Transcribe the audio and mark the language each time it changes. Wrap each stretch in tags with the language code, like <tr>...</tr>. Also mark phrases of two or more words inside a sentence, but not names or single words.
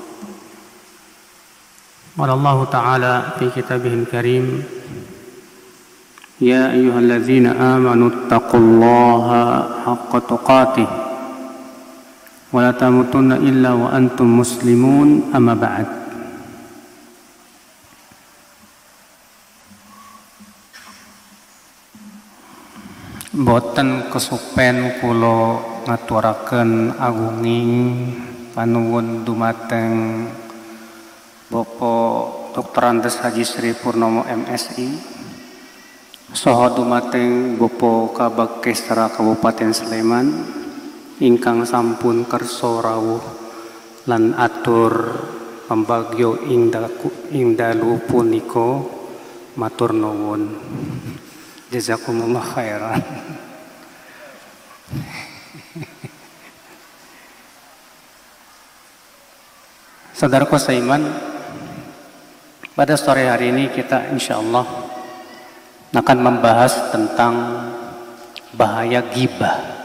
<ar>قال الله تعالى في كتابه الكريم، يا أيها الذين آمنوا اتقوا الله حق تقاته ولا تموتن إلا وأنتم مسلمون، أما بعد.</ar> <jv>Boten kesupen kula ngaturaken agunging panuwun dumateng Bapak Dr. Andes Haji Sri Purnomo MSI saha dumateng Bapak Kabag Kesra Kabupaten Sleman ingkang sampun kersa rawuh lan atur pambagyo ing dalu punika, matur nuwun.</jv> <ar>جزاكم الله خيرا.</ar> <id>Saudaraku seiman, pada sore hari ini kita insyaallah akan membahas tentang bahaya ghibah.</id>